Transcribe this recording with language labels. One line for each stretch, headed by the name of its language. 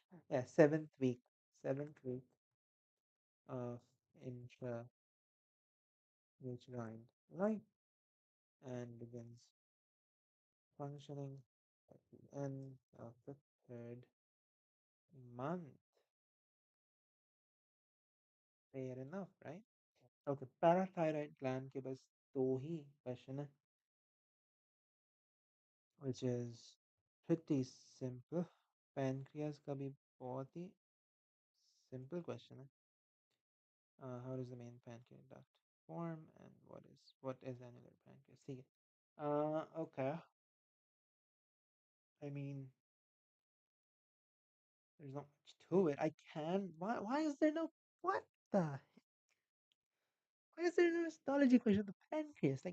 English: Yeah, seventh week of intrauterine life and begins functioning at the end of the third month. Fair enough, right? Okay, parathyroid gland
Hindi: के बस दो ही
English: question है, which is pretty simple.
Hindi: Pancreas का भी बहुत ही simple question है.
English: How does the main pancreas duct form and what is annular pancreas?
Hindi: ठीक है. Okay.
English: I mean, there's not much to it. I can. Why is there no what the? Why is there no histology question of the pancreas?